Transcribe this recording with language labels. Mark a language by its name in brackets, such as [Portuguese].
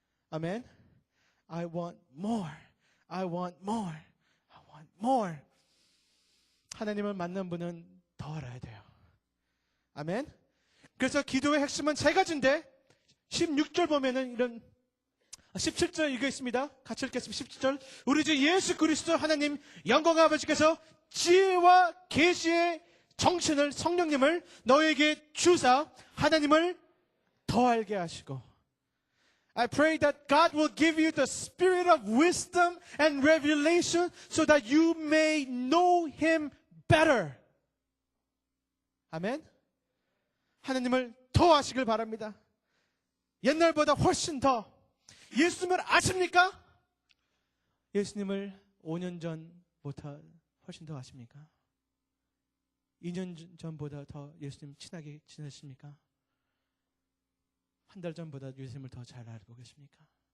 [Korean] 아멘. [English] I want more. I want more. I want more. [Korean] 하나님을 만난 분은 더 알아야 돼요. 아멘. 그래서 기도의 핵심은 세 가지인데 16절 보면은 이런 17절 이거 있습니다. 같이 읽겠습니다. 17절. 우리 주 예수 그리스도 하나님 영광 아버지께서 지혜와 계시의 정신을 성령님을 너에게 주사 하나님을 더 알게 하시고 [English] I pray that God will give you the spirit of wisdom and revelation so that you may know Him better. [Korean] 아멘. 하나님을 더 아시길 바랍니다. 옛날보다 훨씬 더. 예수님을 아십니까? 예수님을 5년 전보다 훨씬 더 아십니까? 2년 전보다 더 예수님 친하게 지내십니까? 한 달 전보다 예수님을 더 잘 알고 계십니까?